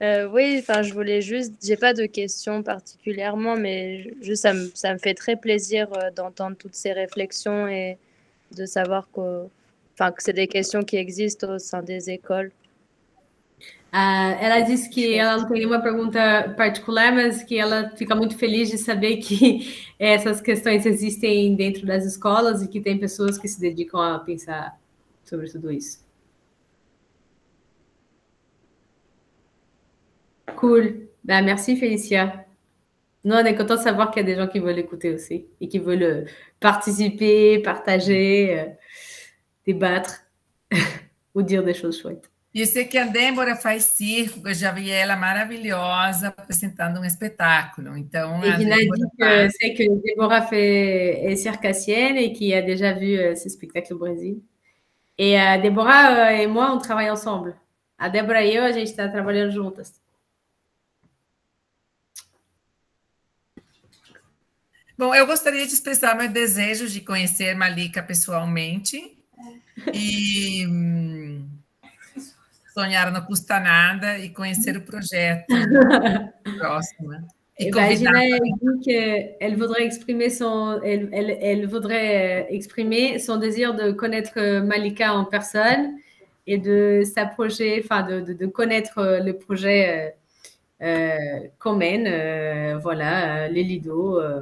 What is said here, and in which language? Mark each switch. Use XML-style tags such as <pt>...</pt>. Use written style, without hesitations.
<fr>Oui, enfin, je voulais juste, j'ai pas de questions particulièrement, mais juste ça me fait très plaisir d'entendre toutes ces réflexions et de savoir que c'est des questions qui existent au sein des écoles.</fr> <pt>Ela disse que ela não tem nenhuma pergunta particular, mas que ela fica muito feliz de saber que essas questões existem dentro das escolas e que tem pessoas que se dedicam a pensar sobre tudo isso.</pt> <fr>Cool. Ben, merci, Félicia. Nous, on est content de savoir qu'il y a des gens qui veulent écouter aussi et qui veulent participer, partager, débattre ou dire des choses chouettes.</fr> <pt>E eu sei que a Débora faz circo, que eu já vi ela maravilhosa apresentando um espetáculo. Então,</pt> <fr>et Dina dit que c'est que Déborah est circassienne et qui a déjà vu ce spectacle au Brésil. Et Déborah et moi, on travaille ensemble.</fr> <pt>A Débora e eu, a gente está trabalhando juntas. Bom, eu gostaria de expressar meu desejo de conhecer Malika pessoalmente e sonhar não custa nada e conhecer o projeto próximo.</pt> <fr>Et Gina dit qu'elle voudrait exprimer elle voudrait exprimer son désir de connaître Malika en personne et de s'approcher, enfin de connaître le projet qu'on mène, voilà, les Lido.</fr>